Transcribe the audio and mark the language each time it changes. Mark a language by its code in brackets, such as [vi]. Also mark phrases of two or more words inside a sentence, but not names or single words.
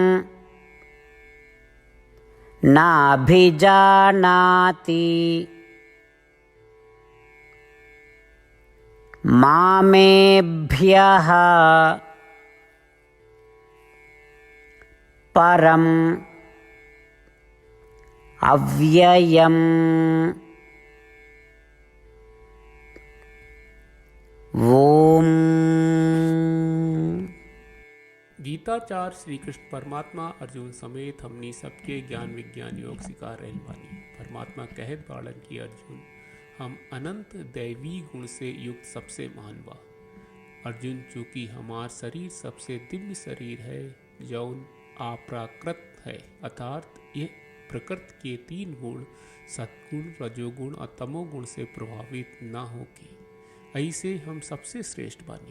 [sa] नाभिजानाति मामेभ्यः परम् अव्ययम्। ओम। [bho] गीताचार्य श्री कृष्ण परमात्मा अर्जुन समेत हमनी सबके ज्ञान विज्ञान योग सिखा रहल बानी। परमात्मा कहत बाड़न की अर्जुन हम अनंत दैवी गुण से युक्त सबसे महान बा। अर्जुन चूंकि हमार शरीर सबसे दिव्य शरीर है जौन अप्राकृत है, अर्थात यह प्रकृति के 3 गुण सत्गुण रजोगुण और तमोगुण से प्रभावित न होके ऐसे हम सबसे श्रेष्ठ बानी।